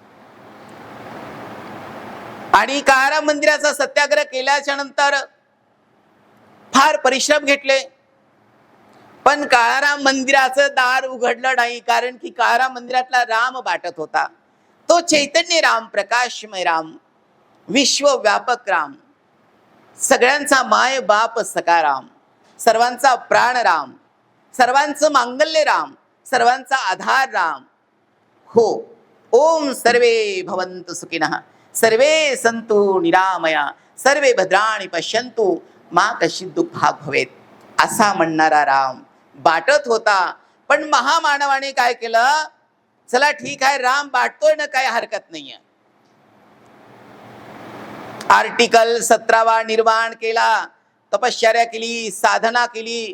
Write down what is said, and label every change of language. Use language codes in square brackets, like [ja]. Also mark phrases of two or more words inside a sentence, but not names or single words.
[mr] आणि काळाराम मंदिराचा सत्याग्रह केल्याच्या नंतर फार परिश्रम घेतले, पण काळाराम मंदिराचं दार उघडलं नाही. कारण की काळाराम मंदिरातला राम बाटत होता. तो चैतन्य राम, प्रकाशमय राम, विश्वव्यापक राम, सगळ्यांचा माय बाप सखाराम, सर्वांचा प्राण राम, सर्वांचं मांगल्य राम, सर्वांचा आधार राम. हो, [sa] ओम सर्वे भवन्तु सुखिनः, सर्वे सन्तु निरामया, सर्वे भद्राणि पश्यन्तु मा कश्चित् दुःखात् भवेत्, [mr] असा म्हणणारा राम बाटत होता. पण महामानवाने काय केलं? चला ठीक आहे, राम बाटतोय ना, काही हरकत नाहीये. आर्टिकल 17 निर्माण केला, तपश्चर्या केली, साधना केली.